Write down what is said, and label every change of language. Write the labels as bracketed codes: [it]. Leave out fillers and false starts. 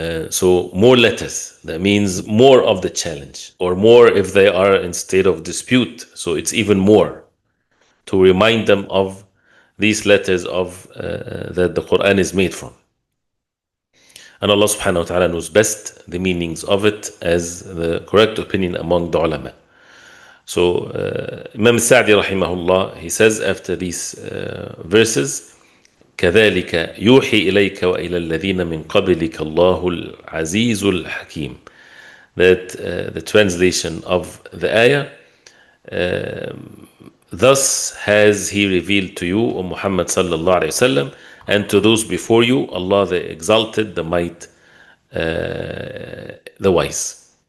[en] So more letters, that means more of the challenge, or more if they are in state of dispute. So it's even more to remind them of these letters of that the Quran is made from. And Allah subhanahu wa ta'ala knows best the meanings of it as the correct opinion among the ulama. So Imam Sa'di rahimahullah, he says after these verses, [ar] كذلك يوحي إليك وإلى الذين من قبلك الله العزيز الحكيم. [en] That the translation of the ayah, thus has he revealed to you, O Muhammad sallallahu alayhi wasallam, and to those before you, Allah the exalted, the might, the wise.